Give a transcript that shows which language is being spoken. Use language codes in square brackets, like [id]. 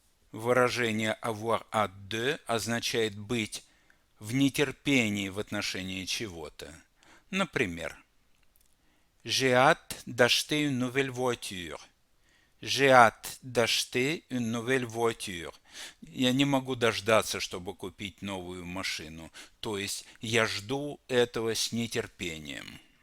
[ru] Выражение [fr] avoir hâte de [ru] означает быть в нетерпении в отношении чего-то. [fr] Например, J'ai hâte d'acheter une nouvelle voiture. J'ai hâte d'acheter une nouvelle voiture. [ru] Я не могу дождаться, чтобы купить новую машину. То есть я жду этого с нетерпением.